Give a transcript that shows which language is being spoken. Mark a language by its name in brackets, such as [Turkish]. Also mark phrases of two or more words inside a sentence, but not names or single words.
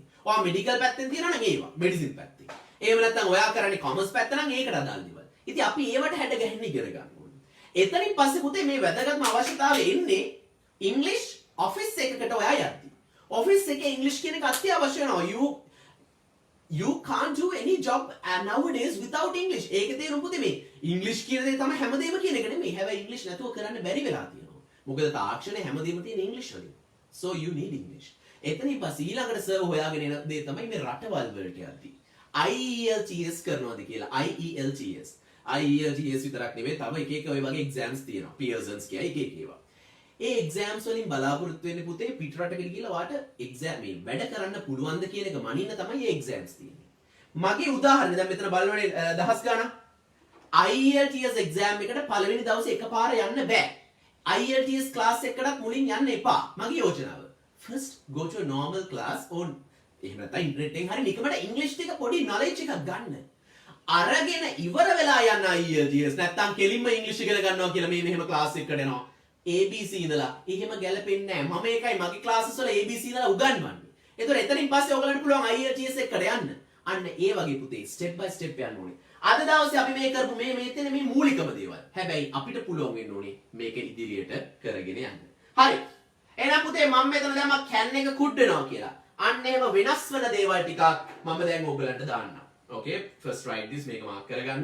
[Sinhala] ඔයා මෙඩිකල් පැත්තෙන් තියෙනවා නම් ඒවා මෙඩිසින් පැත්තේ. එහෙම නැත්නම් ඔයා කරන්නේ කොමර්ස් පැත්ත නම් ඒකට අදාළ දේවල්. ඉතින් අපි ඒවට හැඩ ගැහෙන්න ඉගෙන ගන්න ඕනේ. එතනින් පස්සේ පුතේ මේ වැදගත්ම අවශ්‍යතාවය එන්නේ ඉංග්‍රීසි ඔෆිස් එකකට ඔයා යද්දි. ඔෆිස් එකේ ඉංග්‍රීසි කියන එක අත්‍යවශ්‍ය වෙනවා. [English] you can't do any job nowadays without English. [Sinhala] ඒක තේරුම් පුතේ මේ ඉංග්‍රීසි කියන දේ තමයි හැමදේම කියන එක නෙමෙයි. හැබැයි ඉංග්‍රීසි නැතුව කරන්න බැරි වෙලා තියෙනවා. මොකද තාක්ෂණය හැමදේම තියෙන ඉංග්‍රීසි වලින්. [English] So you need English. [Sinhala] එතනින් පස්සේ ඊළඟට සර් හොයාගෙන එන දේ තමයි මේ රටවල් වලට යද්දී IELTS කරනවාද කියලා. IELTS විතරක් නෙවෙයි තව එක එක ඔය වගේ එක්සෑම්ස් තියෙනවා. Pearson's කියයි එක එක ඒවා. ඒ එක්සෑම්ස් වලින් බලාපොරොත්තු වෙන්නේ පුතේ පිටරටකට ගිහලා වාට එක්සෑම් මේ වැඩ කරන්න පුළුවන්ද කියන එක මනින්න තමයි මේ එක්සෑම්ස් තියෙන්නේ. මගේ උදාහරණ දැන් මෙතන බලනවනේ දහස් ගණන් IELTS එක්සෑම් එකට පළවෙනි දවසේ එකපාර යන්න බෑ. IELTS ක්ලාස් එකකටත් මුලින් යන්න එපා. මගේ යෝජනාව. [English] First go to a normal class on [Sinhala] එහෙම නැත්නම් ඉන්ටර්නෙට් එකෙන් හරි නිකමට ඉංග්‍රීසි ටික පොඩි knowledge එකක් ගන්න. අරගෙන ඉවර වෙලා යන්න IELTS නැත්නම් කෙලින්ම ඉංග්‍රීසි ඉගෙන ගන්නවා කියලා මේ මෙහෙම ක්ලාස් එකකට එනවා. ABC ඉඳලා එහෙම ගැලපෙන්නේ නැහැ. මම ඒකයි මගේ ක්ලාසස් වල ABC ඉඳලා උගන්වන්නේ. ඒතර එතනින් පස්සේ ඔයගලන්ට පුළුවන් IELTS එකට යන්න. අන්න ඒ වගේ පුතේ [English] step by step [Sinhala] යන්න ඕනේ. අද දවසේ අපි මේ කරපු මේ තියෙන මේ මූලිකම දේවල්. හැබැයි අපිට පුළුවන් වෙන්න ඕනේ මේක ඉදිරියට කරගෙන යන්න. හරි. එහෙනම් පුතේ මම මෙතන දැම්මා can එක කුඩ් වෙනවා කියලා. අන්න එහෙම වෙනස් වෙන දේවල් ටිකක් මම දැන් ඔයගලන්ට දාන්නම්. [English] Okay, first write this [Sinhala] මේක මාක් කරගන්න.